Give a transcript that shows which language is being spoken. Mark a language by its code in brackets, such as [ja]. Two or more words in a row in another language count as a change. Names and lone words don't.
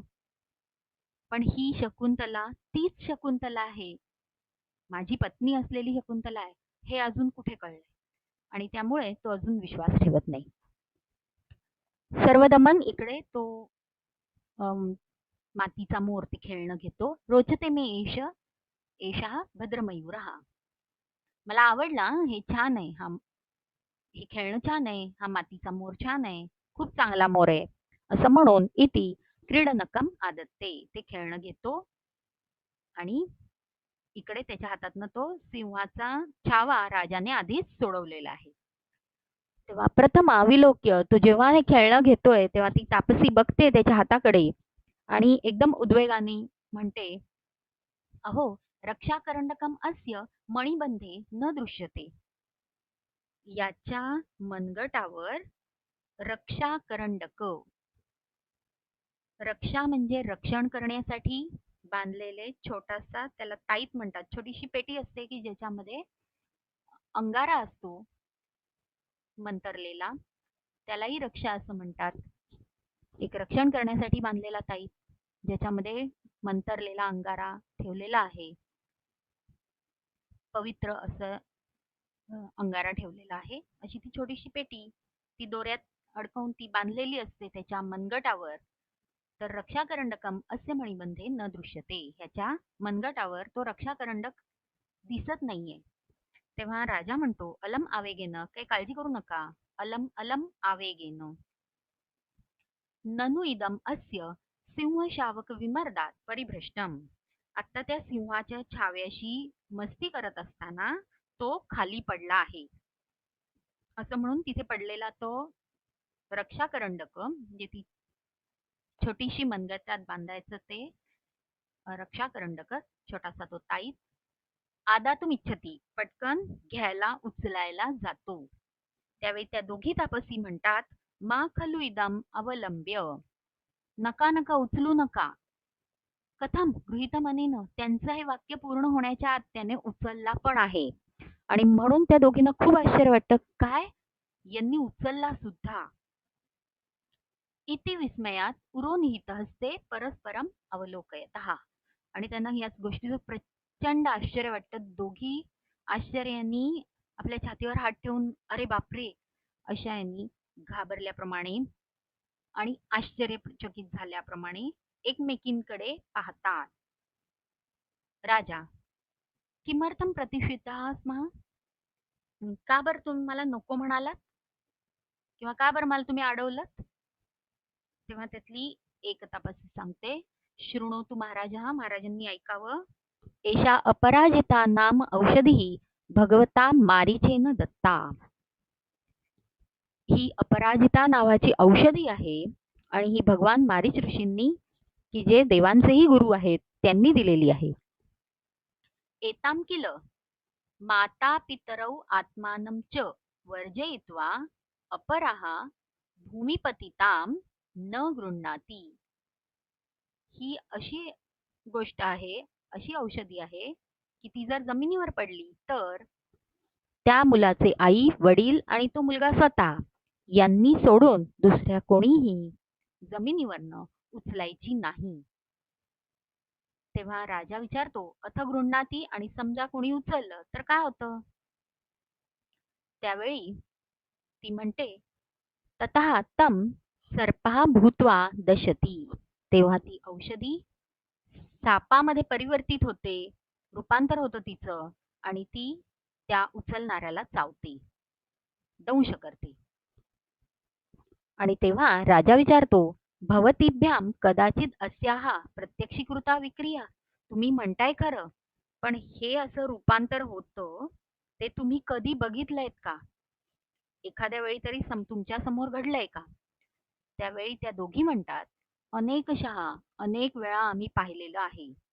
[mr] पण ही शकुंतला तीच शकुंतला आहे, माझी पत्नी असलेली शकुंतला आहे, हे अजून कुठे कळलंय आणि त्यामुळे तो अजून विश्वास ठेवत नाही. सर्वदमन इकडे तो मातीचा मोर ते खेळणं घेतो. [sa] रोचते मे एषः भद्रमयूरः. [mr] मला आवडला, हे छान आहे, हे खेळणं छान आहे, हा मातीचा मोर छान आहे, खूप चांगला मोर आहे असं म्हणून [sa] इति क्रीडनकम आदत्ते. [mr] ते खेळणं घेतो आणि इकडे त्याच्या हातातनं तो सिंहाचा छावा राजाने आधीच सोडवलेला आहे. तेव्हा [sa] प्रथम अविलोक्य [mr] तो जेव्हा हे खेळणं घेतोय तेव्हा ती तापसी बघते त्याच्या हाताकडे आणि एकदम उद्वेगाने म्हणते, [sa] अहो रक्षाकरंडकम अस्य मणिबंधे न दृश्यते. [mr] याच्या मनगटावर रक्षाकरंडक, रक्षा म्हणजे रक्षण करण्यासाठी बांधलेले छोटासा, त्याला ताईत म्हणतात, छोटीशी पेटी असते की ज्याच्यामध्ये अंगारा असतो मंतरलेला, त्यालाही रक्षा असं म्हणतात. एक रक्षण करण्यासाठी बांधलेला ताईत ज्याच्यामध्ये मंतरलेला अंगारा ठेवलेला आहे, पवित्र असं अंगारा ठेवलेला आहे. अशी ती छोटीशी पेटी, ती दोऱ्यात अडकवून ती बांधलेली असते त्याच्या मनगटावर. [sa] तर रक्षाकरंडकम असे मणिबंधे न दृश्यते. [mr] ह्याच्या मनगटावर तो रक्षाकरंडक दिसत नाहीये. तेव्हा राजा म्हणतो, [sa] अलम आवेगेन, [mr] काही काळजी करू नका, [sa] अलम अलम आवेगेन. ननु इदम अस्य सिंह शावक विमर्दात परिभ्रष्टम. [mr] आता त्या सिंहाच्या छाव्याशी मस्ती करत असताना तो खाली पडला आहे असं म्हणून तिथे पडलेला तो रक्षाकरंडक, म्हणजे ती छोटीशी मनगटात बांधायचं ते रक्षाकरंडक, छोटासा तो ताईत, [sa] आदातुम इच्छती, [mr] पटकन घ्यायला उचलायला जातो. त्यावेळी त्या दोघी तापसी म्हणतात, [sa] मा खलु इदम अवलंब्य. [mr] नका नका उचलू नका. [sa] कथम गृहीतमनेन, [mr] त्यांचं हे वाक्य पूर्ण होण्याच्या आत त्याने उचलला पण आहे आणि म्हणून त्या दोघींना खूप आश्चर्य वाटतं, काय यांनी उचलला सुद्धा. [sa] इति विस्मयात उरोनिहित हस्ते परस्परम अवलोकयतः. [mr] आणि त्यांना याच गोष्टीचं प्रचंड आश्चर्य वाटतं. दोघी आश्चर्याने आपल्या छातीवर हात ठेवून अरे बापरे अशा यांनी घाबरल्याप्रमाणे आणि आश्चर्यचकित झाल्याप्रमाणे एकमेकींकडे पाहतात. राजा, [sa] किमर्थम प्रतिषिद्धः स्मः? [mr] का बरं तुम्ही मला नको म्हणालात किंवा का बरं मला तुम्ही अडवलंत? तेव्हा त्यातली एक तपासी सांगते, [sa] शृणोतु महाराजः, [mr] महाराजांनी ऐकावं. [sa] एषा अपराजिता नाम औषधी भगवता मारीचेन दत्ता. [mr] ही अपराजिता नावाची औषधी आहे आणि ही भगवान मारीच ऋषींनी, की जे देवांचेही गुरु आहेत, त्यांनी दिलेली आहे. [sa] एताम किल माता पितरौ आत्मानं च वर्जयित्वा अपराः भूमिपतितां न गृह्णाति. [mr] ही अशी गोष्ट आहे, अशी औषधी आहे की ती जर जमिनीवर पडली तर त्या मुलाचे आई वडील आणि तो मुलगा स्वतः यांनी सोडून दुसऱ्या कोणीही जमिनीवरनं उचलायची नाही. तेव्हा राजा विचारतो, [sa] अथ गृह्णाती, [mr] आणि समजा कोणी उचललं तर काय होतं? त्यावेळी ती म्हणते, [sa] ततः तं सर्पः भूत्वा दशती. [mr] तेव्हा ती औषधी सापामध्ये परिवर्तित होते, रूपांतर होतं तिचं, आणि ती त्या उचलणाऱ्याला चावते, दंश करते. आणि तेव्हा राजा विचारतो, [sa] भवतीभ्याम कदाचित अस्याः प्रत्यक्षीकृता विक्रिया. [mr] तुम्ही म्हणताय खरं, पण हे असं रूपांतर होतं ते तुम्ही कधी बघितलंयत का? एखाद्या वेळी तरी तुमच्या समोर घडलंय का? त्यावेळी त्या दोघी म्हणतात, अनेकशः अनेक वेळा आम्ही पाहिलेलं आहे.